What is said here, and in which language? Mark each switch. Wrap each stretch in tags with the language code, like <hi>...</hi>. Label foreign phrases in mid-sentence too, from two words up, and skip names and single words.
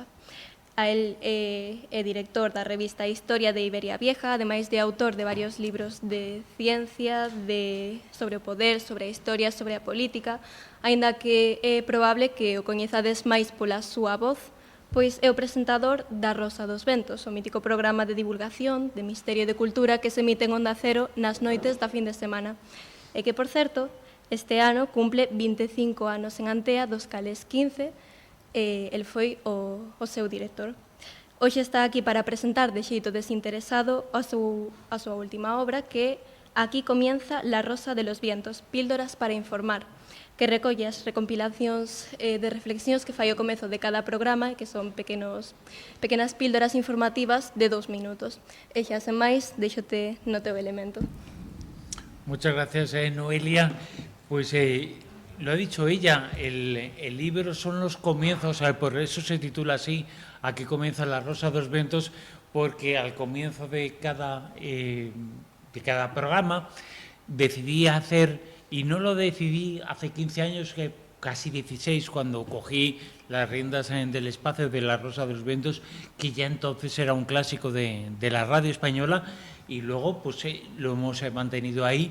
<gl>A él é director da revista Historia de Iberia Vieja, ademais de autor de varios libros de ciencia, sobre o poder, sobre a historia, sobre a política, aínda que é probable que o coñezades máis pola súa voz, pois é o presentador da Rosa dos Ventos, o mítico programa de divulgación, de misterio e de cultura que se emite en Onda Cero nas noites da fin de semana. E que, por certo, este ano cumple 25 anos en Antea, dos cales 15, el foi o seu director. Hoxe está aquí para presentar de xeito desinteresado a súa última obra, que Aquí comienza La Rosa de los Vientos, píldoras para informar, que recolle as recompilacións de reflexións que fai ao comezo de cada programa, que son pequenas píldoras informativas de 2 minutos. E xa, sen máis, deixote no teu elemento.</gl> <es>Muchas gracias, Noelia. Pues lo ha dicho ella, el libro son los comienzos, por eso se titula así, Aquí comienza La Rosa de los Vientos, porque al comienzo de cada programa decidí hacer, y no lo decidí hace 15 años, que casi 16, cuando cogí las riendas del espacio de La Rosa de los Vientos, que ya entonces era un clásico de la radio española, y luego pues lo hemos mantenido ahí.</es>